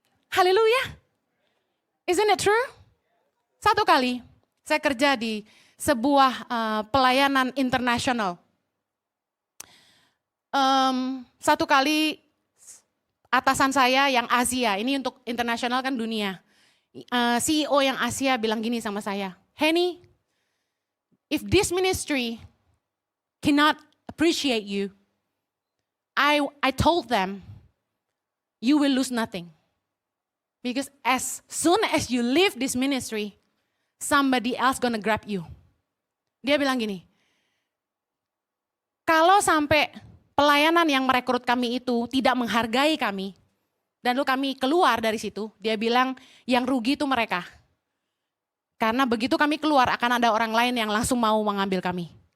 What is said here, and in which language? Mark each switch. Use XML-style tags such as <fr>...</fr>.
<id>Haleluya.</id> <en>Isn't it true?</en> <id>Satu kali saya kerja di sebuah pelayanan internasional. Satu kali atasan saya yang Asia, ini untuk internasional kan dunia.</id> <en>CEO</en> <id>yang Asia bilang gini sama saya,</id> <en>Heni, if this ministry cannot appreciate you, I told them, you will lose nothing. Because as soon as you leave this ministry, somebody else gonna grab you.</en> <id>Dia bilang gini, kalau sampai pelayanan yang merekrut kami itu tidak menghargai kami, Dan lalu kami keluar dari situ, dia bilang yang rugi itu mereka. Karena begitu kami keluar akan ada orang lain yang langsung mau mengambil kami.</id>